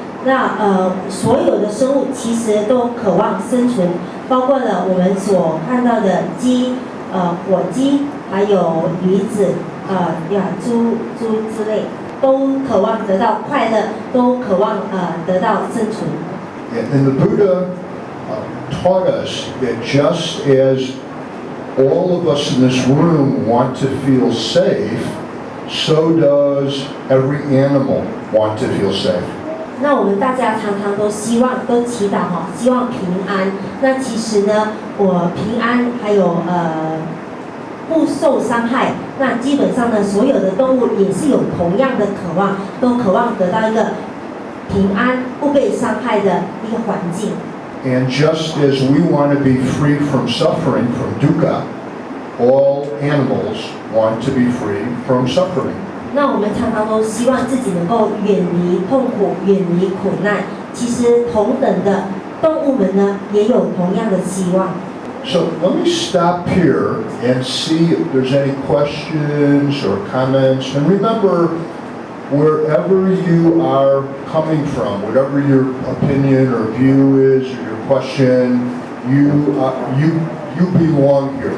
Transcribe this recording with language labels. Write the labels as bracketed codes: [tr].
[zh] 那所有的生物其实都渴望生存，包括了我们所看到的鸡、火鸡，还有鱼子。猪之类，都渴望得到快乐，都渴望得到生存。 [en] And the Buddha taught us that just as all of us in this room want to feel safe, so does every animal want to feel safe. [zh] 那我们大家常常都希望，都祈祷哈，希望平安。那其实呢，我平安还有不受伤害，那基本上呢，所有的动物也是有同样的渴望，都渴望得到一个平安、不被伤害的一个环境。 [en] And just as we want to be free from suffering, from dukkha, all animals want to be free from suffering. [zh] 那我们常常都希望自己能够远离痛苦、远离苦难。其实同等的动物们呢，也有同样的希望。 [en] So let me stop here and see if there's any questions or comments. And remember, wherever you are coming from, whatever your opinion or view is or your question, you belong here.